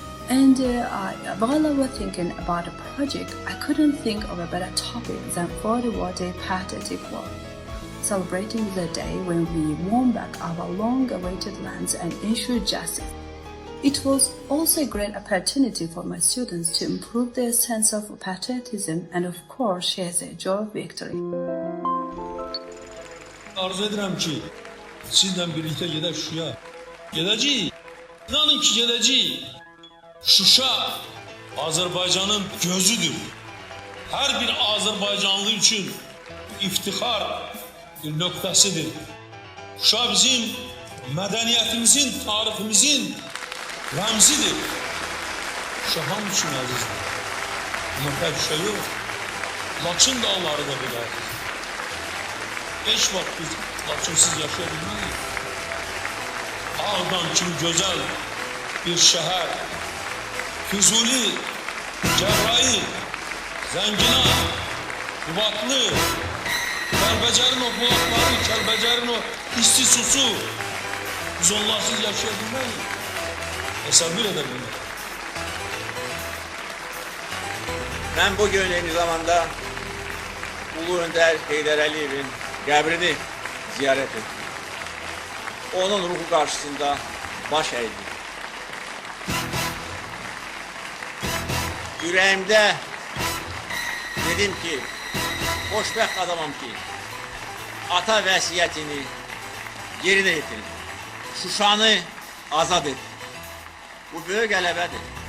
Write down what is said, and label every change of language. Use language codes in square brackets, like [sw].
[en] And while I was thinking about the project, I couldn't think of a better topic than 40-day Patriotic War, celebrating the day when we won back our long-awaited lands and ensured justice. It was also a great opportunity for my students to improve their sense of patriotism and, of course, share their joy of victory. [az] Arzu edirəm ki, sizlə birlikdə gedək Şuşaya. Gedəcəyik. İnanın ki, gedəcəyik. Şuşa Azərbaycanın gözüdür. Hər bir Azərbaycanlı üçün iftixar bir nöqtəsidir. Şuşa bizim mədəniyyətimizin, tariximizin rəmzidir. Şuşa hamı üçün əzizdir. Amma tək Şuşa yox, Laçın dağları da belədir. Heç vaxt biz Laçınsız yaşaya bilmədik. Ağdan kimi gözəl bir şəhər, Füzuli, Cəbrayil, Zəngina, Qubadlı, Kəlbəcərin o bulaqları, Kəlbəcərin o isti susu, biz onlarsız yaşaya bilməyik, hesabıyla da bilməyik. Ben bugün aynı zamanda Ulu Önder Heydər Əliyevin qəbrini ziyaret ettim. onun ruhu karşısında baş eğdi. Yüreğimde dedim ki, xoşbəxt adamam ki, ata vəsiyyətini yerinə yetirdi. Şuşanı azad etdi. Bu böyük qələbədir.